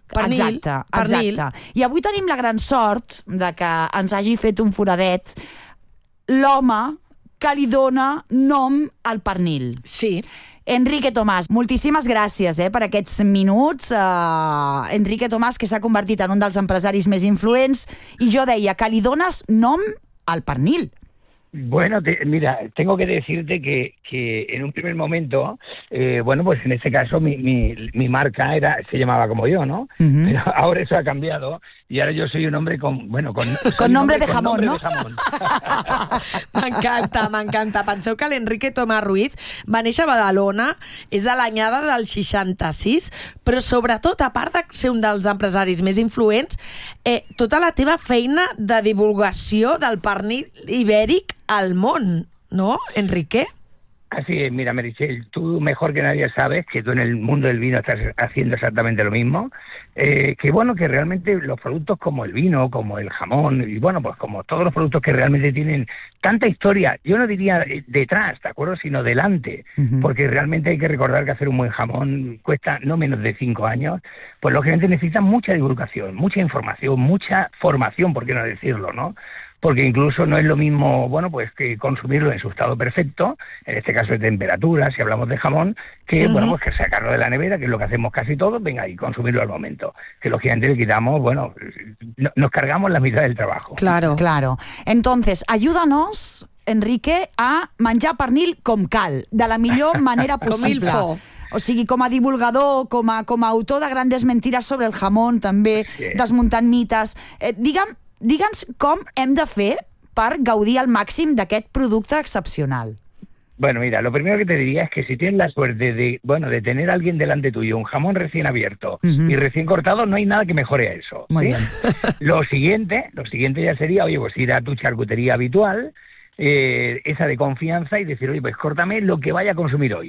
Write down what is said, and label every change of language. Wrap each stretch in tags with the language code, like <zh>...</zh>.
<ca>Exacte. I avui tenim la gran sort de que ens hagi fet un foradet l'home que li dona nom al pernil. Sí. Enrique Tomás, moltíssimes gràcies per aquests minuts. Enrique Tomás, que s'ha convertit en un dels empresaris més influents, i jo deia que li dones nom al pernil.</ca> <es>Bueno, mira, tengo que decirte que en un primer momento, bueno, pues en este caso mi marca era, se llamaba como yo, ¿no? Uh-huh. Pero ahora eso ha cambiado y ahora yo soy un hombre con, bueno, con... Con nombre de jamón, ¿no? De jamón.</es> <ca>M'encanta. Penseu que l'Enrique Tomás Ruiz va néixer a Badalona, és de l'anyada del 66, però sobretot, a part de ser un dels empresaris més influents, tota la teva feina de divulgació del pernil ibèric al món, ¿no, Enrique?</ca> <es>Así es, mira, Meritxell, tú mejor que nadie sabes que tú en el mundo del vino estás haciendo exactamente lo mismo. Que bueno, que realmente los productos como el vino, como el jamón, y bueno, pues como todos los productos que realmente tienen tanta historia, yo no diría detrás, ¿de acuerdo?, sino delante. Uh-huh. Porque realmente hay que recordar que hacer un buen jamón cuesta no menos de 5 años, pues lógicamente necesita mucha divulgación, mucha información, mucha formación, ¿por qué no decirlo, no? Porque incluso no es lo mismo, bueno, pues que consumirlo en su estado perfecto, en este caso de temperatura, si hablamos de jamón, que, sí, bueno, pues que sacarlo de la nevera, que es lo que hacemos casi todos, venga, y consumirlo al momento. Que los gigantes le quitamos, bueno, nos cargamos la mitad del trabajo. Claro, claro. Entonces, ayúdanos, Enrique, a</es> <ca>menjar pernil com cal, de la millor manera possible.</ca> <fr>Com il faut.</fr> <ca>O sigui, com a divulgador, com a autor de grandes mentiras sobre el jamón, també, sí, desmuntant mites. Digue'ns com hem de fer per gaudir al màxim d'aquest producte excepcional.</ca> <es>Bueno, mira, lo primero que te diría es que si tienes la suerte de, bueno, de tener a alguien delante tuyo, un jamón recién abierto y recién cortado, no hay nada que mejore a eso, Muy ¿sí? bien. Lo siguiente ya sería, oye, pues ir a tu charcutería habitual, esa de confianza, y decir, oye, pues córtame lo que vaya a consumir hoy.</es>